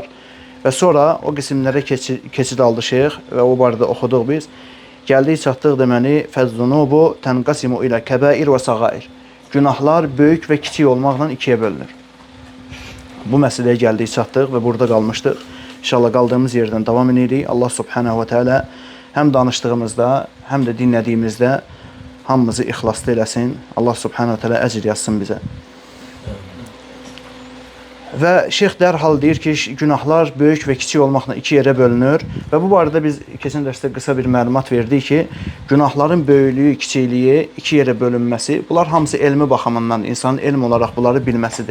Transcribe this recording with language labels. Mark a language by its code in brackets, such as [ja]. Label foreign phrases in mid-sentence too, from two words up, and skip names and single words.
[az] Və sonra o qismlərə keçid aldı şeyx və o barədə oxuduq biz. Gəldik, çatdıq deməli, [ar] فالذنوب تنقسم [az] ilə kəbair və sağair. Günahlar böyük və kiçik olmaqla ikiyə bölünür. Bu məsələyə gəldik, çatdıq və burada qalmışdıq. İnşallah qaldığımız yerdən davam edirik. Allah [ar] سبحانه وتعالى [az] həm danışdığımızda, həm də dinlədiyimizdə hamımızı ixlaslı eləsin. Allah [ar] سبحانه وتعالى [az] əcr yazsın bizə. Və şeyx dərhal deyir ki, günahlar böyük və kiçik olmaqla iki yerə bölünür. Və bu barədə biz keçən dərsdə qısa bir məlumat verdik ki, günahların böyüklüyü, kiçikliyi iki yerə bölünməsi, bunlar hamısı elmi baxımından insanın elm olaraq bunları bilməsidir.